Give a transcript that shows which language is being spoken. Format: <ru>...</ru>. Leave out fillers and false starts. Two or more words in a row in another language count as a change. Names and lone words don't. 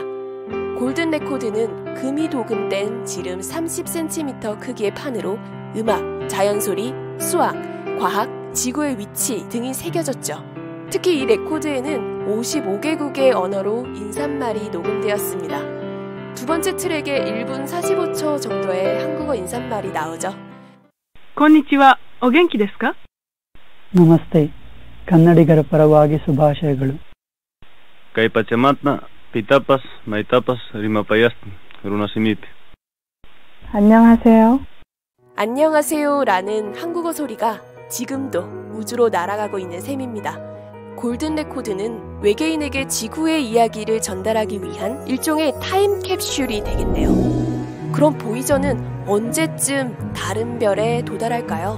<ko>골든 레코드는 금이 도금된 지름 30cm 크기의 판으로 음악, 자연소리, 수학, 과학, 지구의 위치 등이 새겨졌죠. 특히 이 레코드에는 55개국의 언어로 인사말이 녹음되었습니다. 두 번째 트랙에 1분 45초 정도의 한국어 인사말이 나오죠.</ko> <ja>こんにちは、お元気ですか?</ja> <kn>ನಮಸ್ತೆ, ಕನ್ನಡಿಗರ ಪರವಾಗಿ ಶುಭಾಶಯಗಳು.</kn> <qu>Kay pachamatna, pitapas, maitapas, rimapayastin, runasimiti.</qu> <ko>안녕하세요. 안녕하세요라는 한국어 소리가 지금도 우주로 날아가고 있는 셈입니다. 골든 레코드는 외계인에게 지구의 이야기를 전달하기 위한 일종의 타임캡슐이 되겠네요. 그럼 보이저는 언제쯤 다른 별에 도달할까요?</ko>